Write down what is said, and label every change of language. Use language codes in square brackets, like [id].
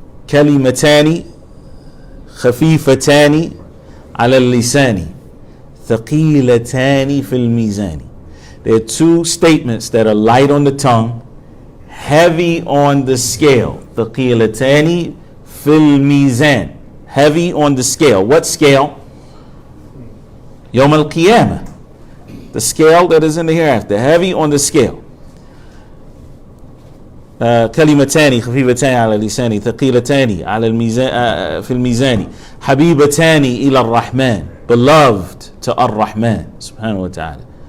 [ar] كلمتان خفيفتان على اللسان ثقيلتان في الميزان. [en] There are two statements that are light on the tongue, heavy on the scale. [ar] ثقيلتان في الميزان. [en] Heavy on the scale. What scale? [ar] يوم القيامة. [en] The scale that is in the hereafter. Heavy on the scale. [ar] كلمتان خفيفتان على اللسان ثقيلتان على الميزان في الميزان حبيبتان إلى الرحمن, [en] beloved to Ar-Rahman subhanahu wa ta'ala.